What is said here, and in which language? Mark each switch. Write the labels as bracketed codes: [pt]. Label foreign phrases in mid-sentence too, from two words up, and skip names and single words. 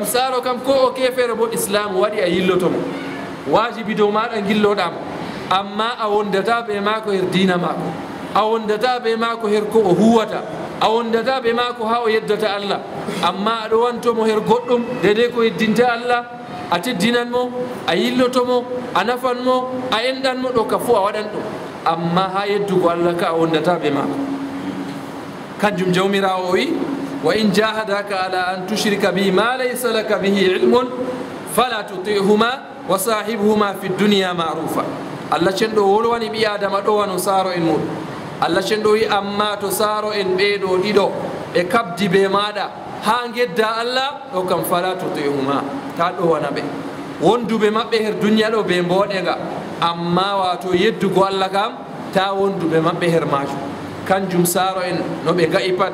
[ff] saaro kam ko o kefere bo islam waɗi a yillotomo wajibi dow maɗa gilloɗamo amma a wondata ɓe maako her diina maako a wondata ɓe maako her ko o huwata a wondata ɓe maako ha o yeddata Allah amma aɗo wantomo her goɗɗum dede ko yeddinta Allah a teddinanmo a yillotomo a nafanmo a enɗanmo ɗo ka fo a waɗan ɗum amma ha yeddugo Allah ka a wondata ɓe maako kanjum jawmirawo o wi [ar] وإن جاهداك على أن تشرك بي ما ليس لك به علم فلا تطعهما وصاحبهما في الدنيا معروفا [ff] Allah cenɗo wolwani ɓi adama ɗo wano saaro en muɗum Allah cenɗo wi amma to saaro en ɓeɗo ɗiɗo ɓe kabdi be maɗa ha gedda Allah ɗo kam [ar] فلا تطعهما [ff] ta ɗowana ɓe wonduɓe maɓɓe her duniya ɗo ɓe mboɗega amma wato yeddugo Allah kam ta wonduɓe maɓɓe her majum kanjum saaro en no ɓe ga'i pat